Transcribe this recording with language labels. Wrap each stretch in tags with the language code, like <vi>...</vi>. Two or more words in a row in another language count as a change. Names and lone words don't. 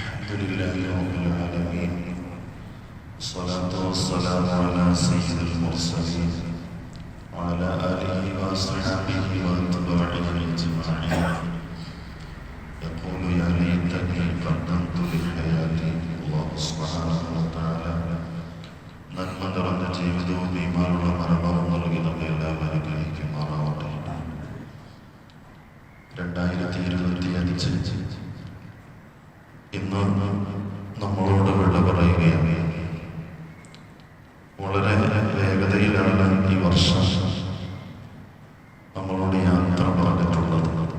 <ar>لله رب العالمين الصلاة والسلام على سيد المرسلين وعلى آله وصحبه وأتباعه أجمعين. يقول يا ليتني قدمت لحياتي. الله سبحانه وتعالى</ar> <ml>നന്മ നിറഞ്ഞ ജീവിതവും ഈമാനുള്ള മരണവും നൽകി നമ്മെ എല്ലാവരും അനുഗ്രഹിക്കുമാറാവട്ടെ. 2025 ഇന്ന് നമ്മളോട് വിട പറയുകയാണ്. വളരെ വേഗതയിലാണ് ഈ വർഷം നമ്മളോട് യാത്ര പറഞ്ഞിട്ടുള്ളത്.</ml>